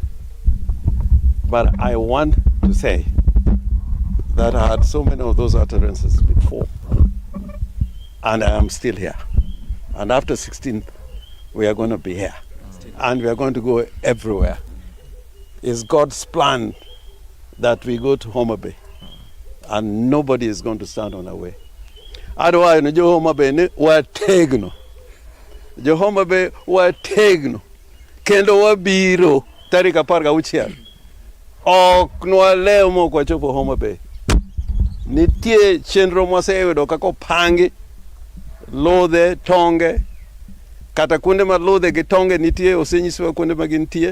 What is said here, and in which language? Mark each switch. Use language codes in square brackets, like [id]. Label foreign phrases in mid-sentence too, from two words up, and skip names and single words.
[en] But I want to say that I had so many of those utterances before, and I am still here. And after 16th, we are going to be here, and we are going to go everywhere. It's God's plan that we go to Homa Bay, and nobody is going to stand on our way. Otherwise, [luo] no Homa Bay ne wategno. Jo Homa Bay wategno. Kendo wabiro tarika parga uchiel. Ok nwaleo mo kwa chopo Homa Bay. Nitie chenro mwaseyudo kako pangi, lodhe, tonge, kata kuonde ma ludhe gi tonge nitie osenyisowa kuonde ma gintie.